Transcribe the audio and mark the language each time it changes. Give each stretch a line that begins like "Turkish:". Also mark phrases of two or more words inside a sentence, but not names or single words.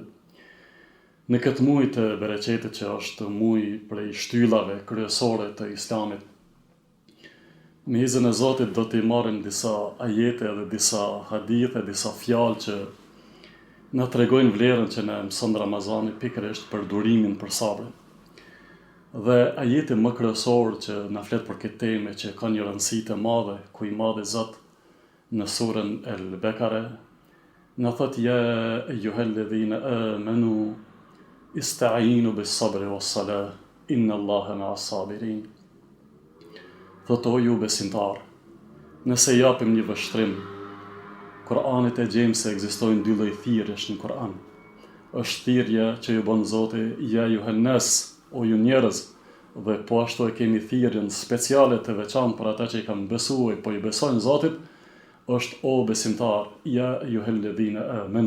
Albanian: Në këtë muaj të bereqetit që është muaj prej shtyllave kryesore të Islamit, me izin e Zotit do t'i marrim disa ajete dhe disa hadithe, disa fjalë që na tregojnë vlerën që na mëson Ramazani pikërisht për durimin, për sabrin. Dhe ajeti më kryesor që na flet për këtë temë që ka një rëndësi të madhe, ku i madhi Zot në surën El-Bekare na thot
Arabic: يا أيها الذين آمنوا استعينوا بالصبر والصلاة إن الله مع الصابرين.
Albanian: Thot o ju besimtar, nëse japim një vështrim, Kur'anit e gjejmë se ekzistojnë dy lloj thirrjesh në Kur'an. Është thirrja që ju bën Zoti
Arabic: يا أيها الناس,
Albanian: o ju njerëz, dhe po ashtu e kemi thirrjen speciale të veçantë për ata që i kanë besuar, po i besojnë Zotit, është o besimtar,
Arabic: يا أيها الذين آمنوا.